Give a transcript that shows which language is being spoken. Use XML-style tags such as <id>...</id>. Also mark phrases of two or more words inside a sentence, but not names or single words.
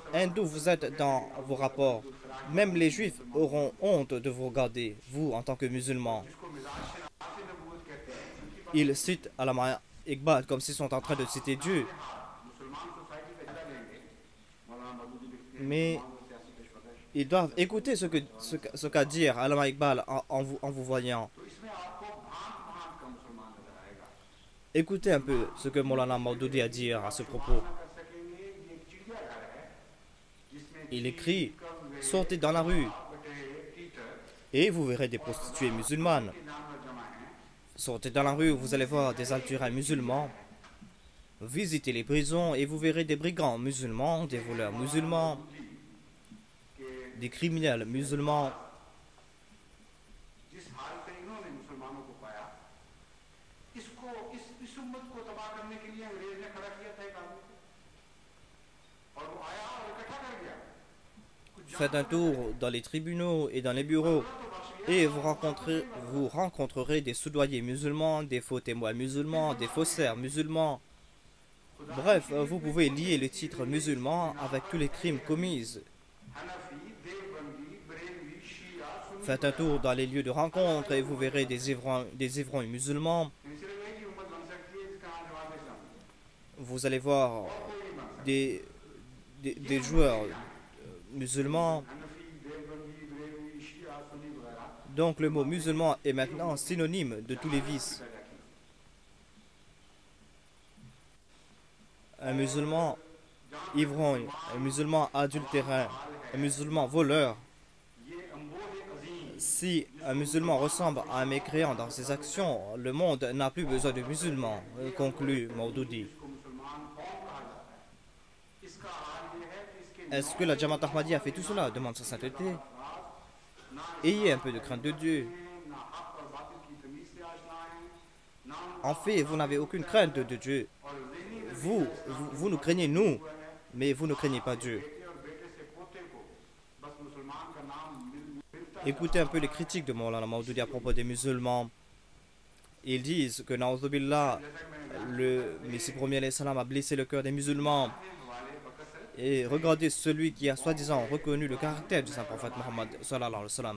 <fr>Hindous, vous êtes dans vos rapports. Même les juifs auront honte de vous regarder, vous en tant que musulmans. Ils citent Allama Iqbal comme s'ils sont en train de citer Dieu. Mais ils doivent écouter ce qu'a dit Allama Iqbal en vous voyant.</fr> <ur>تو اس میں آپ کو بھانت بھانت کا مسلمان نظر آئے گا.</ur> <fr>Écoutez un peu ce que Maulana Maudoudi a à dire à ce propos.</fr> <ur>کر سکیں گے یہ ایک چڑیا گھر ہے جس میں</ur> <fr>Il écrit: sortez dans la rue et vous verrez des prostituées musulmanes.</fr> <ur>جانور جمع ہے.</ur> <fr>Sortez dans la rue, vous allez voir des alturins musulmans. Visitez les prisons et vous verrez des brigands musulmans, des voleurs musulmans, des criminels musulmans.</fr> <ur>جس حال سے انہوں نے مسلمانوں کو پایا، اس کو اس امت کو تباہ کرنے کے لیے انگریز نے کھڑا کیا تھا ایک آدمی کو، اور وہ آیا اور اکٹھا کر گیا.</ur> <fr>Faites un tour dans les tribunaux et dans les bureaux et vous rencontrerez des soudoyers musulmans, des faux témoins musulmans, des faussaires musulmans. Bref, vous pouvez lier le titre musulman avec tous les crimes commis.</fr> <ur>حنفی، دیوبندی، بریلوی، شیعہ، سنی,</ur> <fr>Faites un tour dans les lieux de rencontre et vous verrez des ivrognes musulmans.</fr> <ur>صرف ایک ہی امت بن سکتی ہے جس کا نام جماعت اسلامی.</ur> <fr>Vous allez voir des joueurs musulmans.</fr> <ur>حنفی، دیوبندی، بریلوی، شیعہ، سنی وغیرہ</ur> <fr>Donc le mot musulman est maintenant synonyme de tous les vices.</fr> <ur>پیدا کی.</ur> <fr>Un musulman ivrogne, un musulman adultérin, un musulman voleur.</fr> <ur>یہ انبوہ عظیم</ur> <fr>Si un musulman ressemble à un mécréant dans ses actions, le monde n'a plus besoin de musulmans, conclut Maudoudi.</fr> <ur>کو مسلمان قوم کہا جاتا ہے. اس کا حال یہ ہے کہ اس کے</ur> <fr>Est-ce que la Jamaat Ahmadiyya a fait tout cela? Demande sa sainteté. Ayez un peu de crainte de Dieu.</fr> <ur>نہ حق اور باطل کی تمیز سے آشنا ہے، نہ</ur> <fr>En fait, vous n'avez aucune crainte de Dieu.</fr> <ur>اور ذہنی</ur> <fr>Vous nous craignez nous, mais vous ne craignez pas Dieu.</fr> <ur>بیٹے اور بیٹے سے پوتے کو بس مسلمان کا نام ملتا</ur> <fr>Écoutez un peu les critiques de Maulana Maudoudi à propos des musulmans. Ils disent que Na'udzubillah, le Messie premier</fr> <ar>عليه السلام</ar> <fr>a blessé le cœur des musulmans. Et regardez celui qui a soi-disant reconnu le caractère du saint prophète Mohammed</fr> <ar>صلى الله عليه وسلم.</ar>